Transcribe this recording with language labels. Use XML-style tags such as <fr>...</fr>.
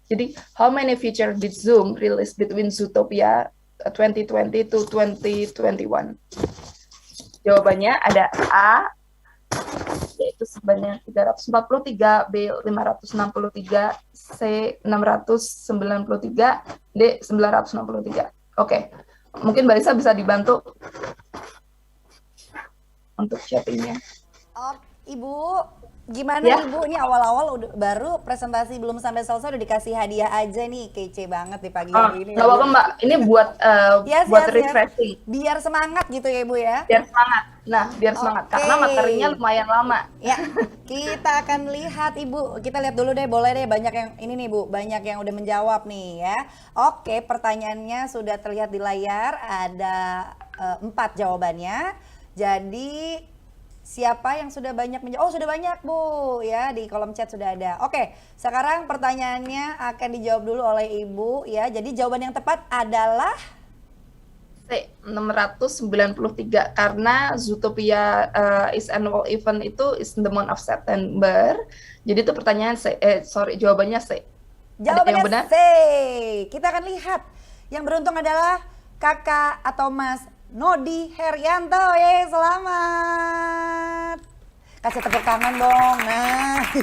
<id>Jadi</id> <en>how many feature did Zoom release between Zootopia 2020 to 2021?</en> <id>Jawabannya ada A, yaitu sebanyak 343, B 563, C 693, D 963. Oke, mungkin Mbak Lisa bisa dibantu untuk chattingnya. Oh, Ibu, gimana Ya. Ibu? Ini awal-awal baru presentasi belum sampai selesai udah dikasih hadiah aja nih, kece banget di pagi hari ini. Nggak apa-apa Mbak, ini buat Siap. refreshing. Biar semangat gitu ya Ibu ya. Biar semangat. Nah, biar semangat karena materinya lumayan lama. Ya, kita akan lihat Ibu. Kita lihat dulu deh, boleh deh, banyak yang ini nih Bu, banyak yang udah menjawab nih ya. Oke, pertanyaannya sudah terlihat di layar, ada 4 jawabannya. Jadi siapa yang sudah banyak menjawab? Oh, sudah banyak Bu ya, di kolom chat sudah ada. Oke, sekarang pertanyaannya akan dijawab dulu oleh Ibu ya. Jadi jawaban yang tepat adalah</id> <en>C 693</en> <id>karena</id> <en>Zootopia is annual event</en> <id>itu</id> <en>is in the month of September.</en> <id>Jadi itu pertanyaan C, jawabannya C. Jawabannya yang benar? C. Kita akan lihat. Yang beruntung adalah Kakak atau Mas Nodi Herianto. Selamat. Kasih tepuk tangan dong. Nah.</id>